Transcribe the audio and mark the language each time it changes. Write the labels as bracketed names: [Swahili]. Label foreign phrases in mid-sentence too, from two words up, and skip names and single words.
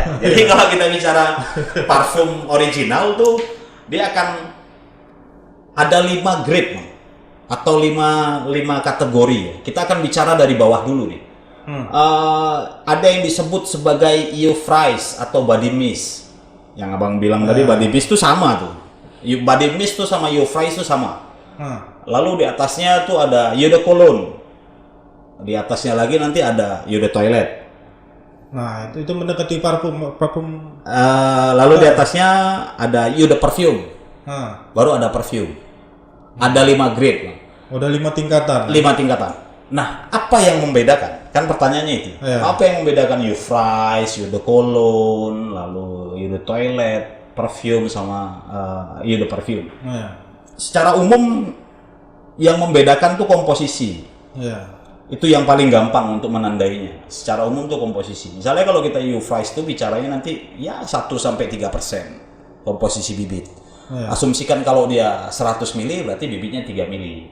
[Indonesian] Jadi kalau kita bicara parfum original tuh dia akan ada 5 grade atau 5 kategori ya. Kita akan bicara dari bawah dulu nih. Ada yang disebut sebagai euphrase atau [English] body mist. [Indonesian] Yang abang bilang tadi [English] body mist [Indonesian] itu sama tuh. [English] Body mist [Indonesian] tuh sama euphrase itu sama. Lalu di atasnya tuh ada [French] eau de cologne. [Indonesian] Di atasnya lagi nanti ada [French] eau de toilet. [Indonesian] Nah itu mendekati parfum. Lalu di atasnya ada [French] eau de perfume. [Indonesian] Baru ada perfume. Ada 5 grade. Udah 5 tingkatan. 5 tingkatan. Nah, apa yang membedakan? Kan pertanyaannya itu. Iya. Apa yang membedakan Euphraise, [French] Eau de Cologne, [Indonesian] lalu [French] Eau de Toilette, [Indonesian] perfume sama [French] Eau de Parfum? [Indonesian] Iya. Secara umum yang membedakan tuh komposisi. Iya. Itu yang paling gampang untuk menandainya. Secara umum tuh komposisi. Misalnya kalau kita Euphraise tuh bicaranya nanti ya 1-3% komposisi bibit. Iya. Asumsikan kalau dia 100 mili berarti bibitnya 3 mili.